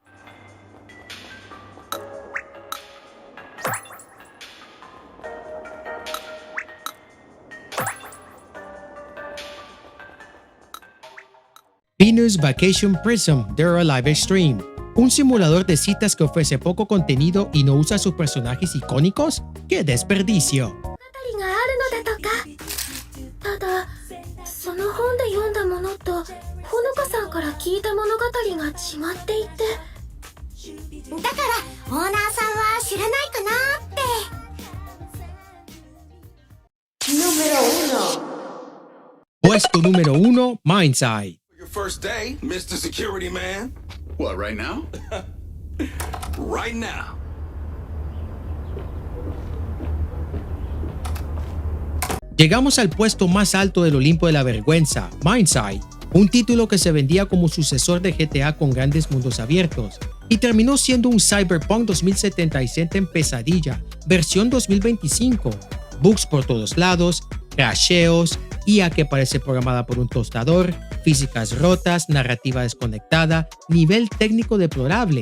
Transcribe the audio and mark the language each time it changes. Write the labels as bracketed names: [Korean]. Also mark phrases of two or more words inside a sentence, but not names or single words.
[Spanish] Venus Vacation Prism They're a Live Stream. Un simulador de citas que ofrece poco contenido y no usa sus personajes icónicos. ¡Qué desperdicio! [Japanese] があるのだとか。ただ、その本で読んだものと、ほのかさんから聞いた物語が違っていて。だから、オーナーさんは知らないかなって。 [Spanish] Número 1. Puesto número 1, Mindside. [English] Your first day, Mr. Security Man. What, right now? Right now. [Spanish] Llegamos al puesto más alto del Olimpo de la vergüenza, Mindside, un título que se vendía como sucesor de GTA con grandes mundos abiertos, y terminó siendo un Cyberpunk 2077 en pesadilla, versión 2025, bugs por todos lados, crasheos, IA que parece programada por un tostador, físicas rotas, narrativa desconectada, nivel técnico deplorable.